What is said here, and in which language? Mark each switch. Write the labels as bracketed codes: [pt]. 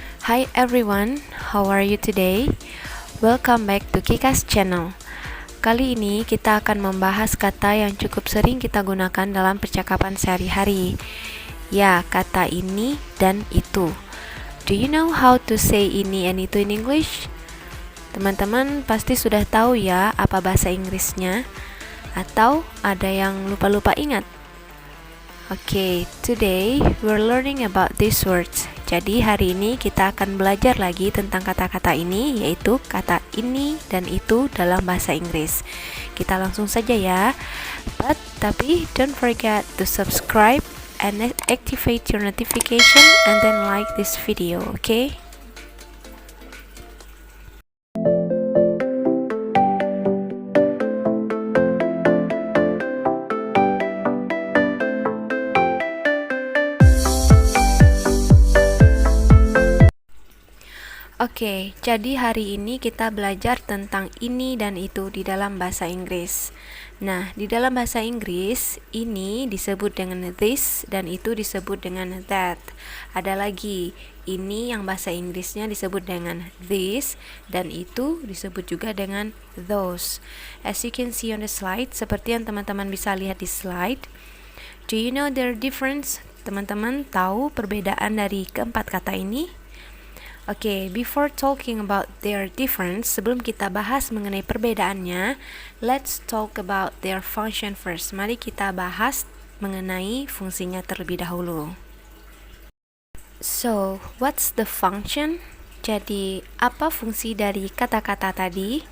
[en] Hi everyone, how are you today? Welcome back to Kikas channel. [id] Kali ini kita akan membahas kata yang cukup sering kita gunakan dalam percakapan sehari-hari. Ya, kata ini dan itu. [en] Do you know how to say ini and itu in English? [id] Teman-teman pasti sudah tahu ya apa bahasa Inggrisnya, atau ada yang lupa-lupa ingat? [en] Okay, today we're learning about these words. [id] Jadi hari ini kita akan belajar lagi tentang kata-kata ini, yaitu kata ini dan itu dalam bahasa Inggris. Kita langsung saja ya. Tapi [en] don't forget to subscribe and activate your notification and then like this video, okay? [id] Oke, jadi hari ini kita belajar tentang ini dan itu di dalam bahasa Inggris. Nah, di dalam bahasa Inggris, ini disebut dengan this dan itu disebut dengan that. Ada lagi, ini yang bahasa Inggrisnya disebut dengan this dan itu disebut juga dengan those. [en] As you can see on the slide, [id] seperti yang teman-teman bisa lihat di slide, [en] do you know their difference? [id] Teman-teman tahu perbedaan dari keempat kata ini? [en] Oke, before talking about their difference, [id] sebelum kita bahas mengenai perbedaannya, [en] let's talk about their function first. [id] Mari kita bahas mengenai fungsinya terlebih dahulu. [en] So, what's the function? [id] Jadi, apa fungsi dari kata-kata tadi?